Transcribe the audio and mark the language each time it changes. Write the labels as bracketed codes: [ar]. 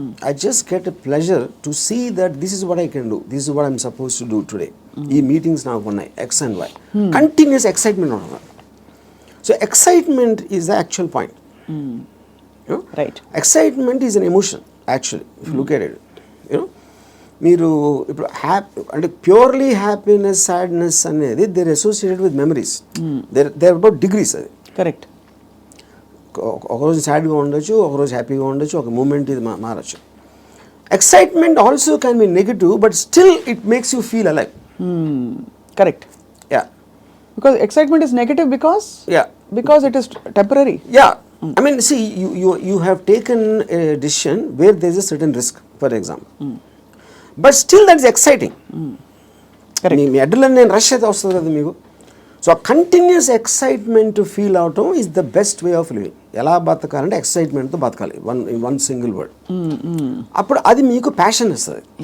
[en] I just get a pleasure to see that this is what I can do. This is what I'm supposed to do today. [te] ఈ meetings నాకు ఉన్నాయి X and Y. [en] Continuous excitement on that. So excitement is the actual point. You know? Right. Excitement is an emotion actually, if you look at it. [te] You know, మీరు ఇప్పుడు అంటే purely happiness, sadness అనేది [en] They're associated with memories. They're about degrees. అది [te] correct. ఒకరోజు సాడ్గా ఉండొచ్చు, ఒకరోజు హ్యాపీగా ఉండొచ్చు, ఒక మూమెంట్ ఇది మారచ్చు. [en] Excitement also can be negative, but still it makes you feel alive. [te] Correct. [en] Because excitement is negative because it is temporary. I mean, see, you have taken a decision where there is a certain risk, for example. But still that is exciting. Correct. మీ adrenaline rush [te] అయితే వస్తుంది కదా మీకు. [en] So continuous excitement feel అవటం is the best way of living. [te] ఎలా బతకాలంటే ఎక్సైట్మెంట్తో బతకాలి, [en] One single word. [te] అప్పుడు అది మీకు ప్యాషన్ ఇస్తుంది.